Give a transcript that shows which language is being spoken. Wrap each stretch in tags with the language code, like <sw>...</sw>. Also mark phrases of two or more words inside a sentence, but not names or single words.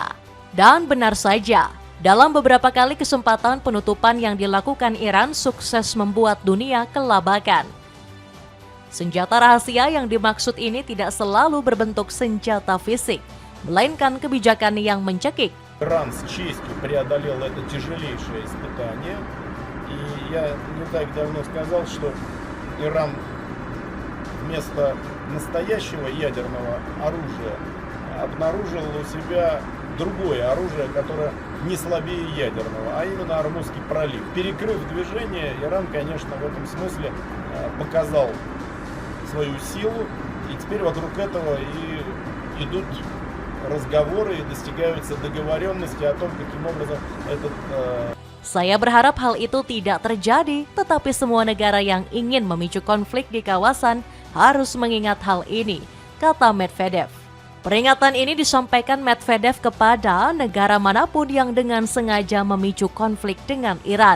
<id>Dan benar saja, dalam beberapa kali kesempatan penutupan yang dilakukan Iran sukses membuat dunia kelabakan. Senjata rahasia yang dimaksud ini tidak selalu berbentuk senjata fisik, melainkan kebijakan yang mencekik.</id> <ru>Иран с честью преодолел это тяжелейшее испытание. И я не так давно сказал, что Иран вместо настоящего ядерного оружия обнаружил у себя другое оружие, которое не слабее ядерного, а именно Ормузский пролив. Перекрыв движение, Иран, конечно, в этом смысле показал свою силу, и теперь вокруг этого и идут разговоры и достигаются договоренности о том, каким образом этот...</ru> <id>Saya berharap hal itu tidak terjadi, tetapi semua negara yang ingin memicu konflik di kawasan harus mengingat hal ini, kata Medvedev. Peringatan ini disampaikan Medvedev kepada negara manapun yang dengan sengaja memicu konflik dengan Iran.</id>